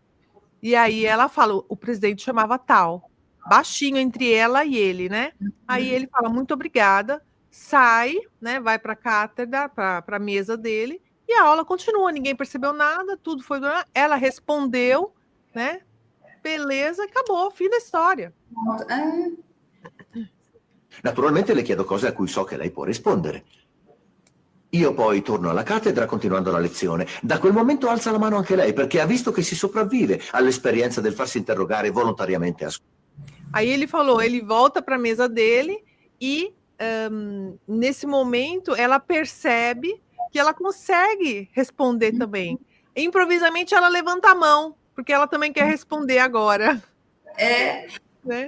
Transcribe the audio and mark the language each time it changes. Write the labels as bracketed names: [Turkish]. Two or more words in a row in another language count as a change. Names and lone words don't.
[Portuguese] E aí ela fala, o presidente chamava tal, baixinho entre ela e ele, né? Aí ele fala: muito obrigada, sai, né? Vai para a cátedra, para a mesa dele, e a aula continua, ninguém percebeu nada, tudo foi... Ela respondeu, né? Beleza, acabou, fim da história. [Italian] Naturalmente le chiedo cose a cui so che lei può rispondere. Io poi torno alla cattedra continuando la lezione. Da quel momento alza la mano anche lei, perché ha visto che si sopravvive all'esperienza del farsi interrogare volontariamente a scuola. [Portuguese] Aí ele falou, ele volta para a mesa dele e nesse momento ela percebe que ela consegue responder também. Improvisamente ela levanta a mão, porque ela também quer responder agora. Né?